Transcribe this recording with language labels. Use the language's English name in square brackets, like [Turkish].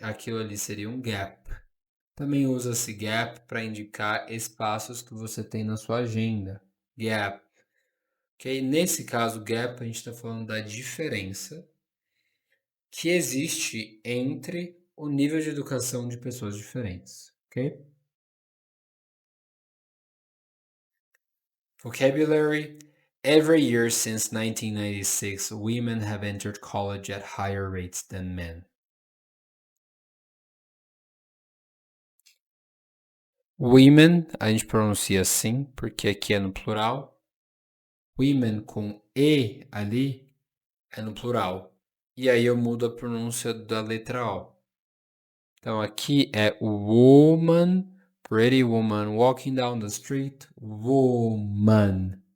[Portuguese] Aquilo ali seria um gap. Também usa-se gap para indicar espaços que você tem na sua agenda. Gap. Ok? Nesse caso, gap, a gente está falando da diferença que existe entre o nível de educação de pessoas diferentes, ok? [English] Vocabulary. Every year since 1996, women have entered college at higher rates than men. [Portuguese] Women, a gente pronuncia assim, porque aqui é no plural. Women com E ali é no plural. E aí eu mudo a pronúncia da letra O. Então aqui é woman, [English] pretty woman walking down the street, [Portuguese] woman.